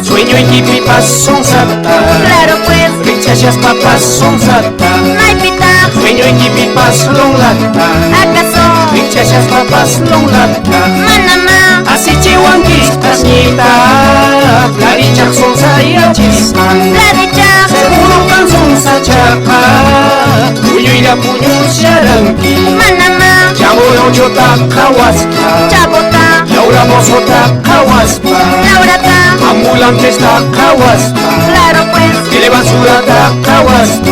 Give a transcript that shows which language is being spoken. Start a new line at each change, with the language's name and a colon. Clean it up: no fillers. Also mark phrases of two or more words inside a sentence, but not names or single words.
Quechua: sueñoykipipas sonsata
Spanish: Claro pues
Quechua: rikchashaspapas sonsata Maipita sueñoykipipas longlata
Spanish: ¿Acaso
Quechua: rikchashaspapas longlata Manama asichiwankipas ñita klarichaq sonsayachisman
Spanish: La dicha
Quechua: seguro kan sonsachaqa puñuylla puñusharanki Manama chamuronchota qhawasqa Chabota Laura mozota qhawasqa Laurata ambulantesta qhawasqa
Spanish: Claro pues
Quechua: telebasurata qhawasqa